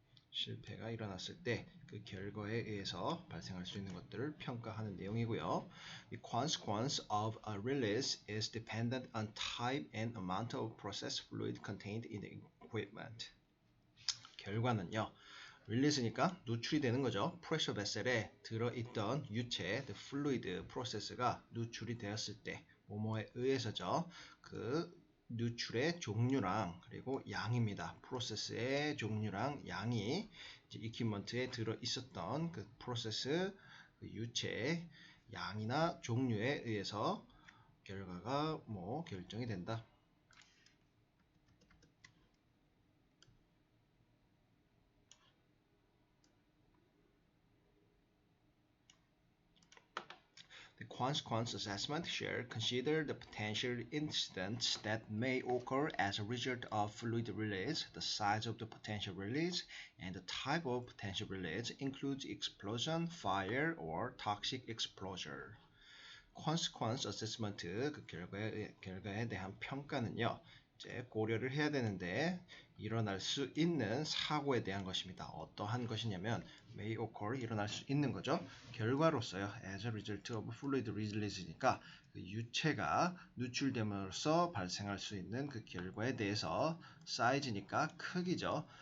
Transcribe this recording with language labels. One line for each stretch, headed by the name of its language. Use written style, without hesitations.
Korean: 실패가 일어났을 때 그 결과에 의해서 발생할 수 있는 것들을 평가하는 내용이고요.
English: The consequence of a release is dependent on type and amount of process fluid contained in the equipment.
Korean: 결과는요. 릴리즈니까 누출이 되는 거죠. 프레셔 베셀에 들어있던 유체,
English: the fluid process
Korean: 가 누출이 되었을 때 뭐뭐에 의해서죠. 그 누출의 종류랑 그리고 양입니다. 프로세스의 종류랑 양이 이퀴먼트에 들어있었던 그 프로세스 그 유체의 양이나 종류에 의해서 결과가 결정이 된다.
English: The consequence assessment shall consider the potential incidents that may occur as a result of fluid release. The size of the potential release and the type of potential release includes explosion, fire, or toxic exposure.
Korean: consequence assessment 그 결과에 대한 평가는요. 이제 고려를 해야 되는데 일어날 수 있는 사고에 대한 것입니다. 어떠한 것이냐면
English: may occur
Korean: 일어날 수 있는 거죠. 결과로서요.
English: as a result of fluid release
Korean: 니까 그 유체가 누출됨으로써 발생할 수 있는 그 결과에 대해서 사이즈니까 크기죠.